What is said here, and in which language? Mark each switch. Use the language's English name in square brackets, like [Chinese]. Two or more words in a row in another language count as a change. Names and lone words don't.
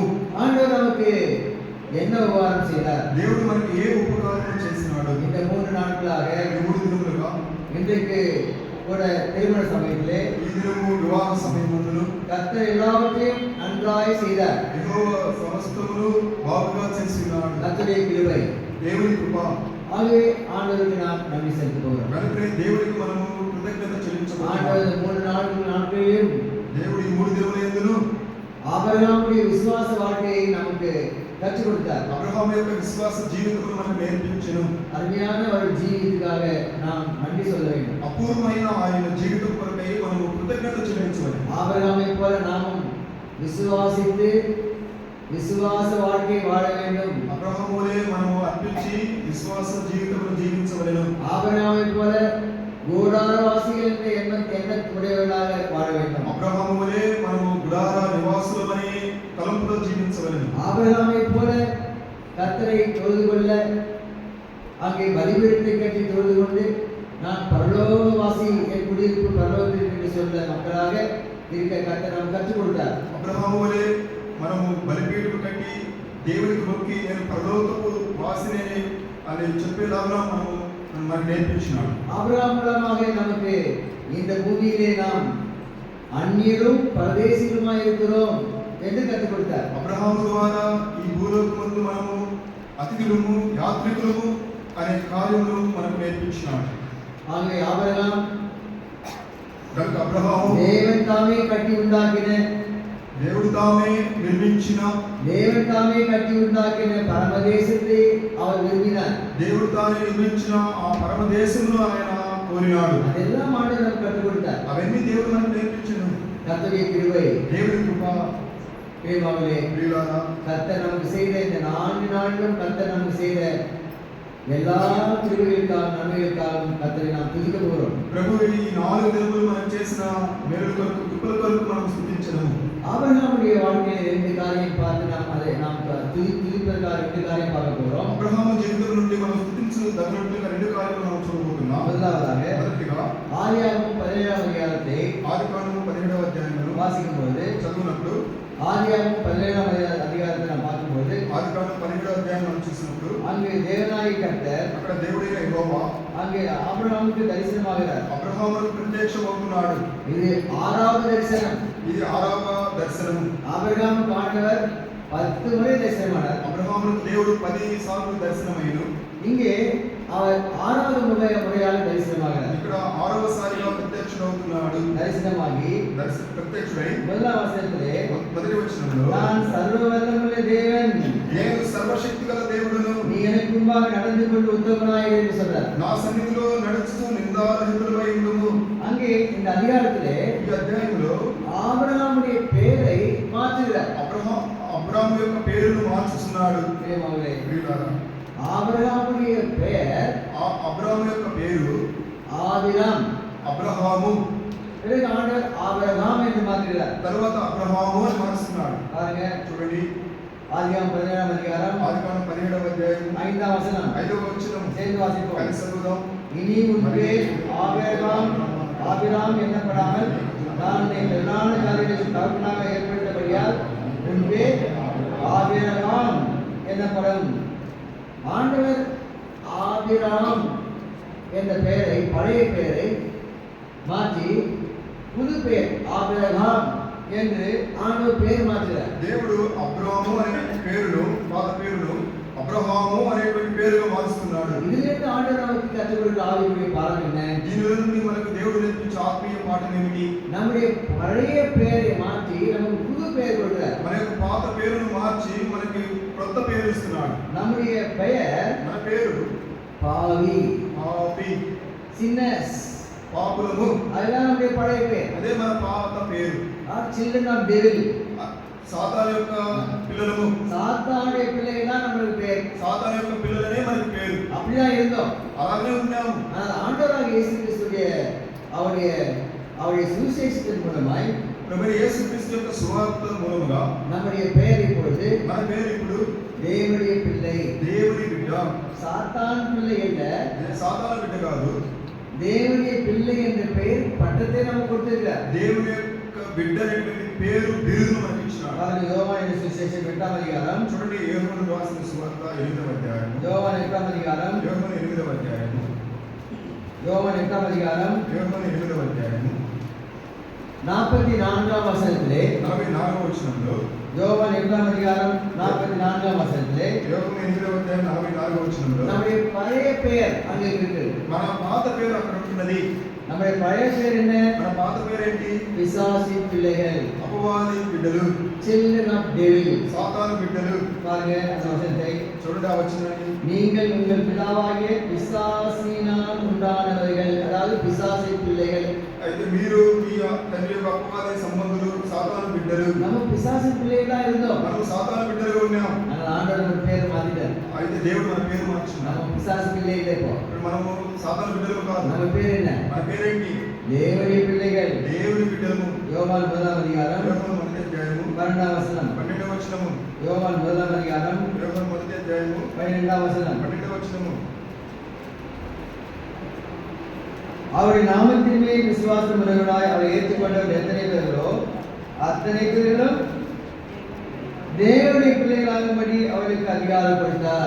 [Tamil] ஆண்டவர் நமக்கு என்ன உபகாரம் செய்தார்? [Telugu] దేవుడు మనకి ఏ ఉపకారం చేసినాడు? [Tamil] இந்த 3 நாட்களாக [Telugu] ఈ 3 దినములుగా [Tamil] இன்றைக்கு கூட திருமண சமயத்திலே [Telugu] ఈ దినము వివాహ సమయమందును [Tamil] கர்த்தர் எல்லாவற்றையும் நன்றாய் செய்தார். [Telugu] యెహోవా సమస్తమును బాగుగా చేసినాడు. [Tamil] கர்த்தருடைய கிருபை. [Telugu] దేవుని కృప. [Tamil] ஆகவே ஆண்டவருக்கு நாம் நன்றி செலுத்த போகிறோம். [Telugu] కనుక దేవుడికి మనము కృతజ్ఞత చెల్లించబోతున్నాము. [Tamil] ஆண்டவர் 3 நாட்களிலும் [Telugu] దేవుడు ఈ 3 దినముల యందును [Tamil] ஆபிரகாமுடைய விசுவாச வாழ்க்கையை நமக்கு கற்றுக் கொடுத்தார். [Telugu] అబ్రహాము యొక్క విశ్వాస జీవితమును మనకు నేర్పించెను. [Tamil] அருமையான ஒரு ஜீவிதத்துக்காக நாம் நன்றி சொல்ல வேண்டும். [Telugu] అపూర్వమైన ఆయన జీవితం కొరకై మనము కృతజ్ఞత చెల్లించవాలి. [Tamil] ஆபிரகாமை போல நாமும் விசுவாசித்து விசுவாச வாழ்க்கை வாழ வேண்டும். [Telugu] అబ్రహాములే మనము అర్పించి విశ్వాస జీవితమును జీవించవలెను. [Tamil] ஆபிரகாமை போல கூடாரவாசிகள் என்ற எண்ணத்துடையவர்களாக வாழ வேண்டும். [Telugu] అబ్రహాములే మనము గుడార నివాసులమని తలంపుతో జీవించవలెను. [Tamil] ஆபிரகாமை போல கர்த்தரை தொழுது கொள்ள அங்கே பலிபீடத்தை கட்டி தொழுது கொண்டு நான் பரலோகவாசி, என் குடியிருப்பு பரலோகத்தில் என்று சொல்ல மக்களாக இருக்க கர்த்தர் நமக்கு கற்றுக் கொடுத்தார். [Telugu] అబ్రహాములే మనము బలిపీఠము కట్టి దేవునికి మొక్కి నేను పరలోకపు వాసిని అని చెప్పేలాగా మనకు నేర్పించినాడు. [Tamil] ஆபிரகாம் மூலமாக நமக்கு இந்த பூமியிலே நாம் அந்நியரும் பரதேசிகளுமாய் இருக்கிறோம் என்று கற்றுக் கொடுத்தார். [Telugu] అబ్రహాము ద్వారా ఈ భూలోకమందు మనము అతిథులము యాత్రికులము అనే కార్యములు మనకు నేర్పించినాడు. [Tamil] ஆகவே ஆபிரகாம் [Telugu] కనుక అబ్రహాము [Tamil] தேவன் தாமே கட்டி உண்டாக்கின [Telugu] దేవుడు తామే నిర్మించిన [Tamil] தேவன் தாமே கட்டி உண்டாக்கின பரமதேசத்தை அவர் விரும்பினார். [Telugu] దేవుడు తానే నిర్మించిన ఆ పరమదేశమును ఆయన కోరినాడు. [Tamil] அதெல்லாம் ஆண்டவர் நமக்கு கற்றுக் கொடுத்தார். [Telugu] అవన్నీ దేవుడు మనకు నేర్పించెను. [Tamil] கர்த்தருடைய கிருபை. [Telugu] దేవుని కృప. [Tamil] பிரியமானவர்களே, [Telugu] ప్రియులారా, [Tamil] கர்த்தர் நமக்கு செய்த இந்த 4 நாட்களும் கர்த்தர் நமக்கு செய்த எல்லா கிருபைகளுக்காகவும் நன்மைகளுக்காகவும் கர்த்தரை நாம் துதிக்க போகிறோம். [Telugu] ప్రభు ఈ 4 దినములు మనం చేసిన మేలుల కొరకు కృపల కొరకు మనం స్తుతించదము. [Tamil] ஆபிரகாமுடைய வாழ்க்கையில் 2 காரியம் பார்த்து நாம் துதிப்பதற்காக 2 காரியம் பார்க்க போகிறோம். [Telugu] అబ్రహాము జీవితం నుండి మనం స్తుతించదగినట్లుగా 2 కార్యాలు మనం చూడబోతున్నాం. [Tamil] முதலாவதாக [Telugu] మొదటిగా [Tamil] ஆதியாகமம் 17ஆம் அதிகாரத்தை [Telugu] ఆదికాండము 17వ అధ్యాయంలో [Tamil] வாசிக்கும்போது, [Telugu] చదువునప్పుడు [Tamil] ஆதியாகமம் 17ஆம் அதிகாரத்தை நாம் பார்க்கும்போது, [Telugu] ఆదికాండం 17వ అధ్యాయం మనం చూసినప్పుడు [Tamil] அங்கு தேவனாகிய கர்த்தர் [Telugu] అక్కడ దేవుడైన యెహోవా [Tamil] அங்கே ஆபிரகாமுக்கு தரிசனமாகிறார். [Telugu] అబ్రహాముకు ప్రత్యక్షమవుతున్నాడు. [Tamil] இது 6வது தரிசனம். [Telugu] ఇది 6వ దర్శనం. [Tamil] ஆபிரகாமுக்கு ஆண்டவர் 10 முறை தரிசனமானார். [Telugu] అబ్రహాముకు దేవుడు 10 సార్లు దర్శనమైను. [Tamil] இங்கே அவர் 6வது முறையாக தரிசனமாகிறார். [Telugu] ఇక్కడ 6వ సారిగా ప్రత్యక్షమవుతున్నాడు. [Tamil] தரிசனமாகி [Telugu] ప్రత్యక్షుడై [Tamil] முதலாம் வசனத்திலே, [Telugu] మొదటి వచనంలో [Tamil] நான் சர்வ வல்லமையுள்ள தேவன், [Telugu] నేను సర్వశక్తి గల దేవుడును, [Tamil] நீ எனக்கு முன்பாக நடந்து கொண்டு உத்தமனாயிரு என்று சொல்றார். [Telugu] నా సన్నిధిలో నడుస్తూ నిందారహితుడవై ఉండుము. [Tamil] அங்கே இந்த அதிகாரத்திலே [Telugu] ఈ అధ్యాయంలో [Tamil] ஆபிரகாமுடைய பெயரை மாற்றுகிறார். [Telugu] అబ్రాము యొక్క పేరును మార్చుతున్నాడు. [Tamil] பிரியமானவர்களே, [Telugu] ప్రియులారా, [Tamil] ஆபிரகாமுடைய பெயர் [Telugu] అబ్రాము యొక్క పేరు [Tamil] ஆபிராம். [Telugu] అబ్రహాము. [Tamil] பிறகு ஆண்டவர் ஆபிரகாம் என்று மாற்றுகிறார். [Telugu] తర్వాత అబ్రహాము అని మారుస్తున్నాడు. [Tamil] பாருங்க, [Telugu] చూడండి, [Tamil] ஆதியாகமம் 17ஆம் அதிகாரம் [Telugu] ఆదికాండం 17వ అధ్యాయం [Tamil] 5ஆம் வசனம் [Telugu] 5వ వచనం [Tamil] சேர்ந்து வாசிப்போம். [Telugu] కలిసి చదువుదాం. [Tamil] இனி உன் பேர் ஆபிரகாம் ஆபிராம் என்னப்படாமல் நான் உன்னை பிரதான ஜாதிகளுக்கு தகப்பனாக ஏற்படுத்தபடியால் உன் பேர் ஆபிரகாம் என்னப்படும். ஆண்டவர் ஆபிராம் என்ற பெயரை, பழைய பெயரை மாற்றி புது பெயர் ஆபிரகாம் என்று ஆண்டவர் [Telugu] పేరు మార్చారు. దేవుడు అబ్రాహాము అనే పేరును పాత పేరును అబ్రహాము అనేటువంటి పేరుగా మారుస్తున్నాడు. [Tamil] இதிலேந்து ஆண்டவர் நமக்கு கற்றுக் கொடுக்கிற ஆவிக்குரிய பாடம் என்ன? [Telugu] దీని నుండి మనకు దేవుడు నేర్పించే ఆత్మీయ పాఠం ఏమిటి? [Tamil] நம்முடைய பழைய பெயரை மாற்றி நமக்கு புது பெயர் கொடுக்கிறார். [Telugu] మన యొక్క పాత పేరును మార్చి మనకి కొత్త పేరు ఇస్తున్నాడు. [Tamil] நம்முடைய பெயர், [Telugu] మన పేరు [Tamil] பாவி, [Telugu] సిన్నర్స్, పాపులము. [Tamil] அதுதான் நம்முடைய பழைய பெயர். [Telugu] అదే మన పాత పేరు. [English] Children of Devil, [Telugu] సాతాను యొక్క పిల్లలము. [Tamil] சாத்தானுடைய பிள்ளைகள் தான் நமக்கு பேர். [Telugu] సాతాను యొక్క పిల్లలనే మనకి పేరు. [Tamil] அப்படிதான் இருந்தோம், [Telugu] అలాగే ఉన్నాము. [Tamil] ஆண்டவராகிய இயேசு கிறிஸ்துடைய அவருடைய சுவிசேஷத்தின் மூலமாய் [Telugu] ప్రభు యేసు క్రీస్తు యొక్క సువార్త మూలముగా [Tamil] நம்முடைய பெயர் இப்பொழுது, [Telugu] మన పేరు ఇప్పుడు [Tamil] தேவனுடைய பிள்ளை. [Telugu] దేవుని బిడ్డ. [Tamil] சாத்தான் பிள்ளை அல்ல, [Telugu] సాతాను బిడ్డ కాదు. [Tamil] தேவனுடைய பிள்ளை என்ற பெயர் பட்டத்தை நமக்கு கொடுத்திருக்கிறார். [Telugu] దేవుని యొక్క బిడ్డ అనేటువంటి పేరు బిరుదును మనకి ఇచ్చినాడు. [Tamil] பாருங்க, யோவான் சுவிசேஷம் 8వ அதிகாரம். [Telugu] చూడండి, యోహాను రాసిన సువార్త 8వ అధ్యాయం. [Tamil] யோவான் 8వ அதிகாరం. [Telugu] యోహాను 8వ అధ్యాయం. [Tamil] யோவான் 8వ அதிகாரம். [Telugu] యోహాను 8వ అధ్యాయం [Tamil] 44వ వచనத்திலே, [Telugu] 44వ వచనంలో, [Tamil] யோவான் 8వ அதிகாரம் 44వ వచనத்திலே, [Telugu] యోహాను 8వ అధ్యాయం 44వ వచనంలో [Tamil] நம்முடைய பழைய பெயர் அங்கே இருக்கு. [Telugu] మన పాత పేరు అక్కడ ఉంటున్నది. [Tamil] நம்முடைய பழைய பெயர் என்ன? [Telugu] మన పాత పేరు ఏంటి? [Tamil] பிசாசின் பிள்ளைகள், [Telugu] అపవాది బిడ్డలు, [English] children of devil. [Telugu] సాతాను బిడ్డలు. [Tamil] பாருங்க அந்த వచனத்தை. [Telugu] చూడండి ఆ వచనాన్ని. [Tamil] நீங்கள் உங்கள் பிதாவாகிய பிசாசினால் உண்டானவர்கள், அதாவது பிசாசின் பிள்ளைகள். [Telugu] అయితే మీరు మీ తండ్రి యొక్క అపవాది సంబంధులు, సాతాను బిడ్డలు. [Tamil] நம்ம பிசாசின் பிள்ளைகளா இருந்தோம், [Telugu] మనం సాతాను బిడ్డలుగా ఉన్నాం. [Tamil] ஆனா ஆண்டவர் நம்ம பேர் மாத்திட்டார். [Telugu] అయితే దేవుడు మన పేరు మార్చున్నాడు. [Tamil] நம்ம பிசாசு பிள்ளை இல்லை. இப்போ [Telugu] ఇప్పుడు మనము సాతాను బిడ్డలు కాదు. [Tamil] நம்ம பேர் என்ன? [Telugu] మన పేరేంటి? [Tamil] தேவனுடைய பிள்ளைகள். [Telugu] దేవుని బిడ్డలము. [Tamil] யோவான் 1వ அதிகாரம் [Telugu] యోహాను 1వ అధ్యాయము [Tamil] 12వ వచనం. [Telugu] 12వ వచనము. [Tamil] யோவான் 1వ அதிகாரம் [Telugu] యోహాను 1వ అధ్యాయము [Tamil] 12వ వచనం. [Telugu] 12వ వచనము. [Tamil] அவருடைய நாமத்தின் மேல் விசுவாசம் உள்ளவர்களாய் அவரை ஏற்றுக்கொண்டவர் எத்தனை பேர்களோ அத்தனை பேர்களும் [Telugu] దేవుని పిల్లలాగుబడి [Tamil] அவருக்கு அதிகாரம் கொடுத்தார்.